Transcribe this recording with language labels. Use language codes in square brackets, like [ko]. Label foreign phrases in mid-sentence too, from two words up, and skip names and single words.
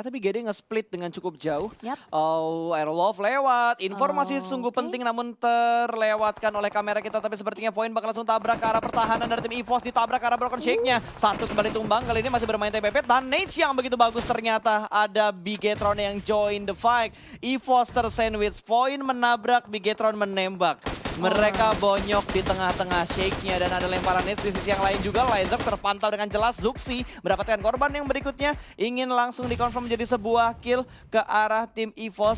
[id] Tapi GD nge-split dengan cukup jauh. Yap. Oh, Airwolf lewat. Informasi sungguh penting namun terlewatkan oleh kamera kita. Tapi sepertinya Void bakal langsung tabrak ke arah pertahanan dari tim EVOS. Ditabrak ke arah Broken Shake-nya. 1 kembali tumbang, kali ini masih bermain TPP. Dan Nate yang begitu bagus ternyata. Ada Bigetron yang [en] join the fight. [id] EVOS tersandwich, Void menabrak, Bigetron menembak. Mereka bonyok di tengah-tengah shake-nya dan ada lemparan hits di sisi yang lain juga. Lyzerk terpantau dengan jelas. Zuxi mendapatkan korban yang berikutnya. Ingin langsung dikonfirm menjadi sebuah kill ke arah tim EVOS.